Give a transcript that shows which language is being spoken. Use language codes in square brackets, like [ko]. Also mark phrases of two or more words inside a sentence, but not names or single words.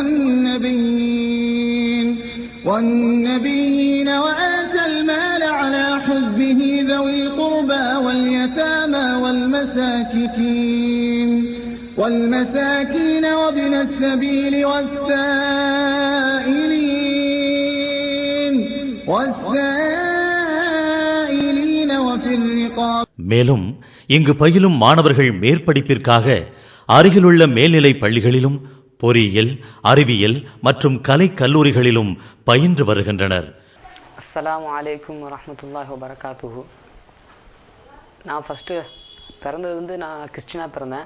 [ar] والنبيين وآتى المال على حبه ذوي القربى واليتامى والمساكين وابن السبيل والسائلين وفي الرقاب. [ta] மேலும் இங்கு பயிலும் மாணவர்கள் மேற்படிப்பிற்காக அருகிலுள்ள மேல்நிலை பள்ளிகளிலும் பொறியியல், அறிவியல் மற்றும் கலை கல்லூரிகளிலும் பயின்று வருகின்றனர். [ar] السلام عليكم ورحمة الله وبركاته. [ta] நான் ஃபஸ்ட்டு பிறந்தது நான் கிறிஸ்டினாக பிறந்தேன்.